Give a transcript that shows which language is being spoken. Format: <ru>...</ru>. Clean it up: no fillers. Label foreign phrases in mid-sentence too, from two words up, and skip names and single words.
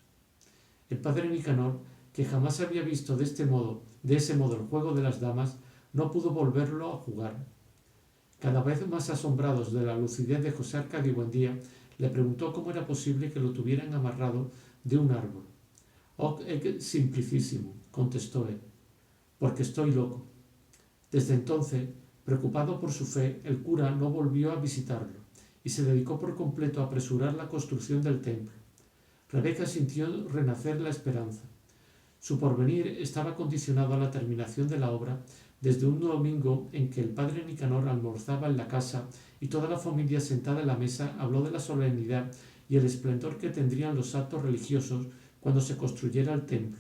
<es>El padre Nicanor, que jamás había visto de ese modo el juego de las damas, no pudo volverlo a jugar. Cada vez más asombrados de la lucidez de José Arcadio Buendía, le preguntó cómo era posible que lo tuvieran amarrado de un árbol.</es> <la>«Hoc est simplicísimo»,</la> <es>contestó él, «porque estoy loco». Desde entonces, preocupado por su fe, el cura no volvió a visitarlo y se dedicó por completo a apresurar la construcción del templo. Rebeca sintió renacer la esperanza. Su porvenir estaba condicionado a la terminación de la obra desde un domingo en que el padre Nicanor almorzaba en la casa y toda la familia sentada en la mesa habló de la solemnidad y el esplendor que tendrían los actos religiosos cuando se construyera el templo.</es>